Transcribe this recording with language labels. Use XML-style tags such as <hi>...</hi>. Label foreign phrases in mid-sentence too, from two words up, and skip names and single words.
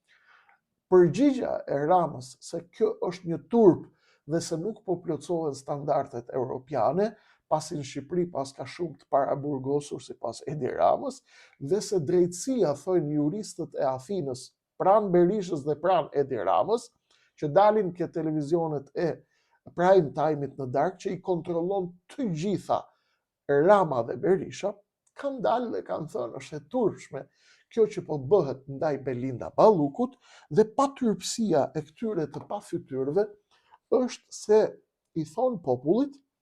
<sq>përgjigja e Ramës se kjo është një turp dhe se nuk po plotësohen standardet europiane, pasi në Shqipëri pas ka shumë të paraburgosur sipas Edi Ramës, dhe se drejtësia, thojnë juristët e Athinës, pranë Berishës dhe pranë Edi Ramës, që dalin ke televizionet e</sq> <en>prime time-</en> <sq>it në darkë, që i kontrollon të gjitha Rama dhe Berisha, kanë dalë dhe kanë thënë është e turpshme kjo që po bëhet ndaj Belinda Ballukut, dhe patyrpësia e këtyre të pafytyrëve është se i thonë popullit,</sq>